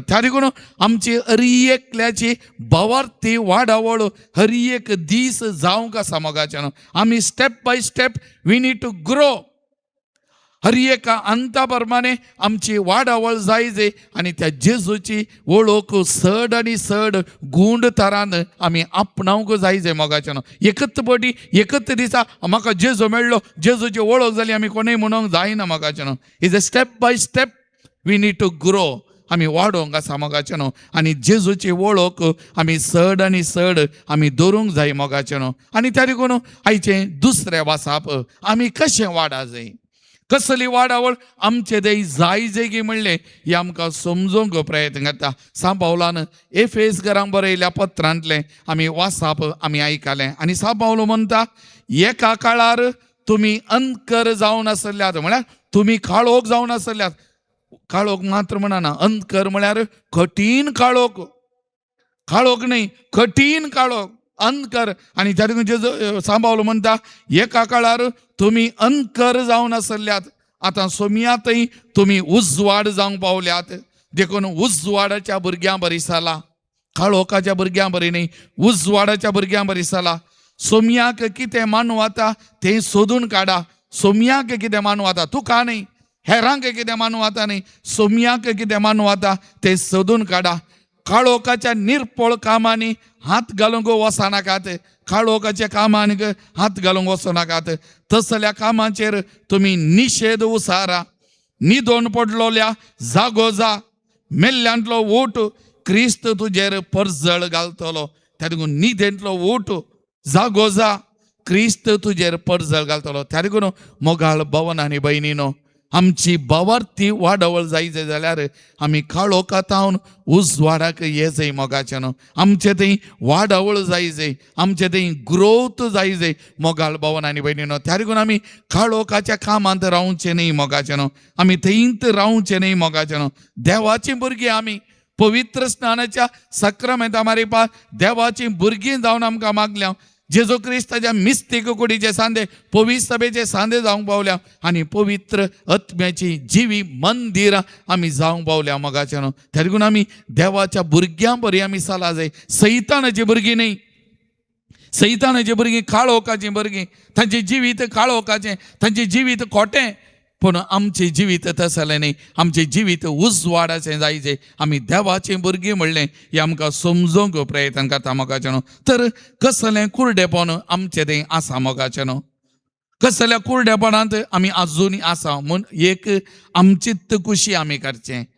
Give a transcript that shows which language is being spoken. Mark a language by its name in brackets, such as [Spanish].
[Konkani] त्या देखून आमची हर एकल्याची भवार्थी वाडावळ हर एक दीस जावंक आसा मोगाचेनो. आमी [English] Step by step we need to grow. [Konkani] हर एका अंता प्रमाणे आमची वाडावळ जाय आनी त्या जेजूची वळख सड आनी सड गुंड तरान आमी आपणावंक जाय मोगाचेनो. एकच पटी एकच दिसा म्हाका जेजू मेळ्ळो जेजूची वळख जाली आमी कोणूय म्हणूंक जायना मोगाचेनो. [English] Is a step by step we need to grow. [Konkani] आमी वाडोवंक आसा मोगाचेनो आनी जेजूची वळख आमी सड आनी सड आमी दवरूंक जाय मोगाचेनो. आनी त्या देखून आयचें दुसरें वासाप आमी कशें वाडा जाय कसली वाडावळ आमचे देय जाय जेगी म्हणलें हें आमकां समजूंक प्रयत्न करता. सा पावलान एफेसकारांक बरयल्या पत्रांतलें आमी वाचप आमी आयकलें आनी सा पावलो म्हणटा एका काळार तुमी अंधकर जावन आसल्यात म्हळ्यार तुमी काळोख जावन आसल्यात. काळोख मात्र म्हणना अंधकर म्हळ्यार कठीण काळोख काळोख न्ही कठीण काळोख अंधकर. आनी त्या देखून जेजू सांबावलो म्हणटा एका काळार तुमी अंधकर जावन आसल्यात आतां सोमियातय तुमी उजवाड जावंक पावल्यात. देखून उजवाडाच्या भुरग्यां बरी जाला काळोखाच्या भुरग्यां बरी न्ही उजवाडाच्या भुरग्यां बरी जाला. सोमयाक कितें मानूं जाता तें सोदून काडा. सोमयाक कितें मानूं जाता तुका न्ही हेरांक कितें मानूं जाता न्ही सोमयाक कितें मानूं जाता तें सोदून काडा. काळोखाच्या निरपळ कामांनी हात घालूंक वचनाकात काळोखाच्या कामांक हात घालूंक वचनाकात. तसल्या कामाचेर तुमी निशेध उसारा. न्हिदोन पडलोल्या जागो जा मेल्ल्यांतलो ओट क्रिस्त तुजेर परजळ घालतलो. त्या देखून न्हिदेंतलो ओट जागो जा क्रिस्त तुजेर परजळ घालतलो. त्या देखून मोगाळ भवन आनी भयणीनो आमची भवार्थी वाडवळ जाय जाल्यार आमी काळोखांतावन उजवाडाक ये जाय मोगाचेनो. आमचे थंय वाडवळ जाय आमचे थंय ग्रोथ जाय मोगाळ भवन आनी भयणीनो. त्या देखून आमी काळोखाच्या कामांत रावचे न्ही मोगाचेनो आमी थंयच रावचे न्ही मोगाचेनो. देवाची भुरगीं आमी पवित्र स्नानाच्या सक्रामेंता मारिपा देवाची भुरगीं जावन आमकां मागल्या. जेजू क्रिस्ताच्या मिस्तीक कुडीचे सांदे पवित्र सभेचे सांदे जावंक पावल्या आनी पवित्र आत्म्याची जिवी मंदिर आमी जावंक पावल्या मोगाचेनो. त्या देखून आमी देवाच्या भुरग्यां बरी आमी चला जाय सैतानाची भुरगीं न्ही. सैतानाची भुरगीं काळोखाची भुरगीं तांचें जिवीत काळोखाचें तांचें जिवीत खोटें. पूण आमचें जिवीत तसलें न्ही आमचें जिवीत उजवाडाचें जाय आमी देवाचें भुरगीं म्हणलें हें आमकां समजूंक प्रयत्न करता मोगाचेनो. तर कसलें कुरडेपण आमचें तें आसा मोगाचेनो कसल्या कुरडेपणांत आमी आजुनी आसा म्हूण एक आमचीत कुशी आमी करचें.